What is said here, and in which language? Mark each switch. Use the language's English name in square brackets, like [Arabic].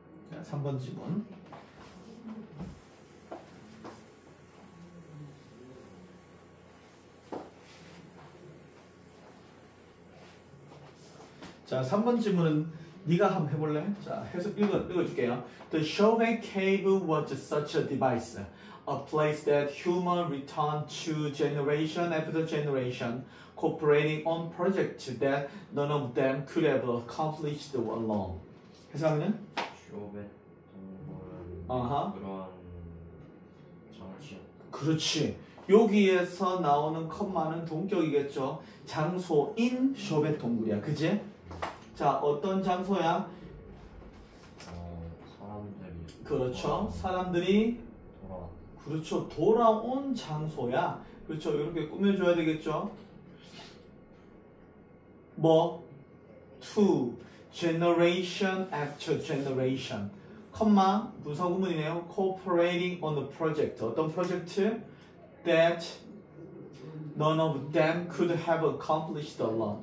[Korean] 자, 3번 지문. 자, 3번 질문은 네가 한번 해볼래? 자, 해석 읽어줄게요. [English] The Chauvet Cave was such a device, a place that humans returned to generation after generation, cooperating on projects that none of them could have accomplished alone. [Korean] 해석하면은? 쇼벳 동물은 그런 장치요. 그렇지. 여기에서 나오는 컴마는 동격이겠죠. 장소인 쇼벳 동굴이야. 그지? 자, 어떤 장소야? 사람들이. 그렇죠. 사람들이 그렇죠. 돌아온 장소야. 그렇죠. 이렇게 꾸며줘야 되겠죠. 뭐? [English] To generation after generation. [Korean] 컴마 부사구문이네요. [English] Cooperating on a project. [Korean] 어떤 프로젝트? [English] That none of them could have accomplished alone.